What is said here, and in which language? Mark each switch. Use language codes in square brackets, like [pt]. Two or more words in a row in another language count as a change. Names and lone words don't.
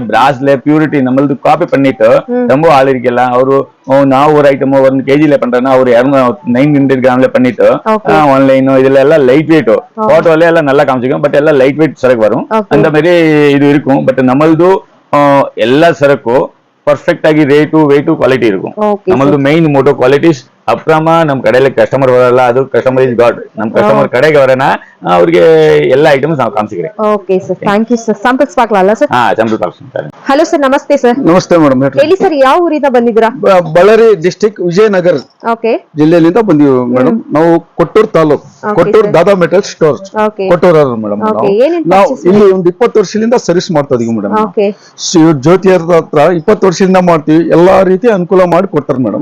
[ta] பிராஸ்ல பியூரிட்டி நம்மளது காப்பி பண்ணிட்டு ரொம்ப ஆள் இருக்கல. அவரு நான் ஒரு ஐட்டம் 1 kg பண்றேன்னா ஒரு 900 கிராம்ல பண்ணிட்டு ஆன்லைன் இதுல எல்லாம் [en] light weight [ta] போட்டோல எல்லாம் நல்லா காமிச்சிக்கும். பட் எல்லாம் [en] light weight [ta] சரக்கு வரும். அந்த மாதிரி இது இருக்கும். பட் நம்மளது எல்லா சரக்கும் ಪರ್ಫೆಕ್ಟ್ ಆಗಿ [en] rate weight quality [ta] இருக்கும். நம்மளது [en] main motto [ta] குவாலிட்டிஸ் அப்புறமா நம்ம கடையில கஸ்டமர் வரல, அது [en] customer is god. [ta] நம்ம கஸ்டமர் கடைக்கு வரேன்னா அவருக்கு எல்லா ஐட்டமும் நான் காமிச்சிக்கிறேன். [kn] ಓಕೆ ಸರ್, [en] thank you [kn] ಸರ್. ಸಾಂಪಲ್ಸ್ ಪಾಕ್ಲಲ್ಲ ಸರ್? [ta] சாம்பிள் காமிச்சிக்கிறேன். [kn] ಹಲೋ ಸರ್, ನಮಸ್ತೆ ಸರ್. ನಮಸ್ತೆ ಮೇಡಮ್. ಹೇಳಿ ಸರ್, ಯಾವ ಊರಿಂದ ಬಂದಿದ್ದೀರಾ? ಬಳ್ಳಾರಿ ಡಿಸ್ಟಿಕ್ ವಿಜಯನಗರ ಓಕೆ ಜಿಲ್ಲೆಯಿಂದ ಬಂದಿವಿ ಮೇಡಮ್. ನಾವು ಕೊಟ್ಟೂರು ತಾಲೂಕು, ಕೊಟ್ಟೂರು ದಾದಾ ಮೆಟಲ್ ಸ್ಟೋರ್, ಓಕೆ ಕೊಟ್ಟೂರು ಮೇಡಮ್. ಓಕೆ, ಏನೇನ್ ನಾವು purchase ಇಲ್ಲಿ ಒಂದು 20 ವರ್ಷದಿಂದ ಸರ್ವಿಸ್ ಮಾಡ್ತಾ ಇದೀವಿ ಮೇಡಮ್. ಓಕೆ ಜ್ಯೋತಿಯರ ಹತ್ರ 20 ವರ್ಷದಿಂದ ಮಾಡ್ತೀವಿ. ಎಲ್ಲಾ ರೀತಿ ಅನುಕೂಲ ಮಾಡಿ ಕೊಡ್ತಾರೆ ಮೇಡಮ್.